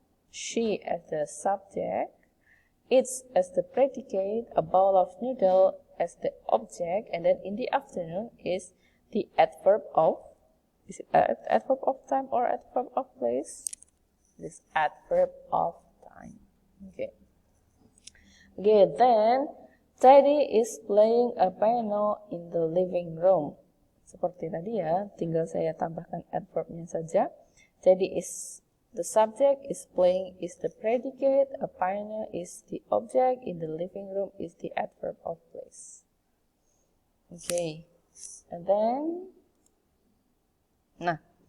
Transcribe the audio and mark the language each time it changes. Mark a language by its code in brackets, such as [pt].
[en] She as the subject, eats as the predicate, a bowl of noodle as the object, and then in the afternoon is the adverb of, is it adverb of time or adverb of place? This adverb of time. Okay. Okay, then Teddy is playing a piano in the living room. [id] Seperti tadi ya, tinggal saya tambahkan adverbnya saja. [en] Teddy is the subject, is playing is the predicate, a piano is the object, in the living room is the adverb of place. Okay, and then, nah,